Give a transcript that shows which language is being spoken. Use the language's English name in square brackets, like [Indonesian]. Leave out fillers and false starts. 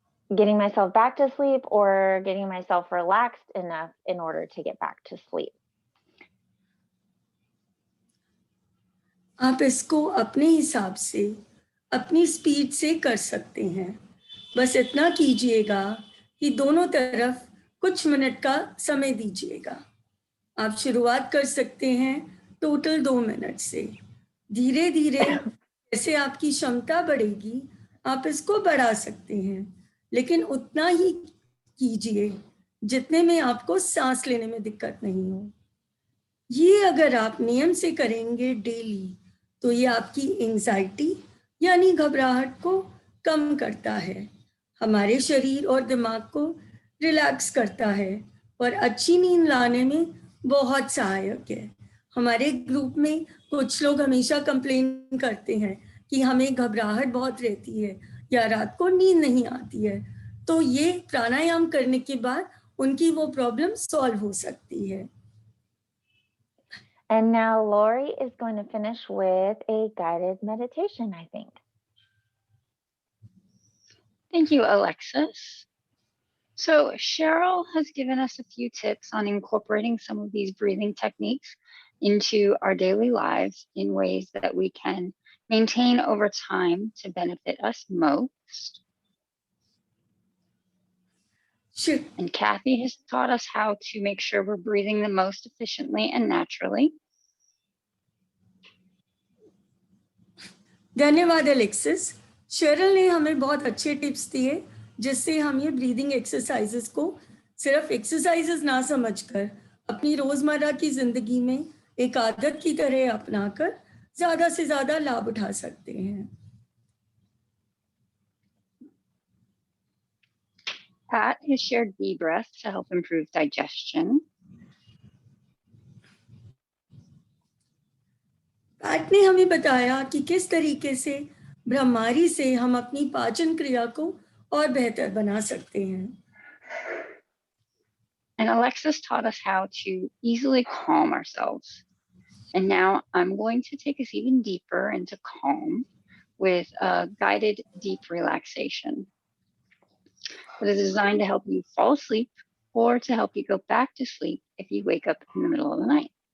[English] Getting myself back to sleep or getting myself relaxed enough in order to get back to sleep. [Hindi] आप इसको अपने हिसाब से अपनी स्पीड से कर सकते हैं। बस इतना कीजिएगा कि दोनों तरफ कुछ मिनट का समय दीजिएगा। आप शुरुआत कर सकते हैं टोटल 2 मिनट से। धीरे धीरे जैसे आपकी क्षमता बढ़ेगी आप इसको बढ़ा सकते हैं, लेकिन उतना ही कीजिए जितने में आपको सांस लेने में दिक्कत नहीं हो। ये अगर आप नियम से करेंगे डेली तो ये आपकी एंजाइटी यानी घबराहट को कम करता है, हमारे शरीर और दिमाग को रिलैक्स करता है और अच्छी नींद लाने में बहुत सहायक है। हमारे ग्रुप में कुछ लोग हमेशा कंप्लेन करते हैं कि हमें घबराहट बहुत रहती है या रात को नींद नहीं आती है, तो ये प्राणायाम करने के बाद उनकी वो प्रॉब्लम सॉल्व हो सकती है। [English] And now Lori is going to finish with a guided meditation, I think. Thank you, Alexis. So Cheryl has given us a few tips on incorporating some of these breathing techniques into our daily lives in ways that we can maintain over time to benefit us most. Sure. And Kathy has taught us how to make sure we're breathing the most efficiently and naturally. [Hindi] धन्यवाद Alexis. Cheryl ने हमें बहुत अच्छे tips दिए जिससे हम ये breathing exercises को सिर्फ एक्सरसाइजेस ना समझकर अपनी रोजमर्रा की जिंदगी में एक आदत की तरह अपनाकर ज्यादा से ज्यादा लाभ उठा सकते हैं। [English] Pat has shared deep breaths to help improve digestion. [Hindi] PAT ने हमें बताया कि किस तरीके से ब्रह्मारी से हम अपनी पाचन क्रिया को और बेहतर बना सकते हैं। [English] And Alexis taught us how to easily calm ourselves. And now I'm going to take us even deeper into calm with a guided deep relaxation that is designed to help you fall asleep or to help you go back to sleep if you wake up in the middle of the night.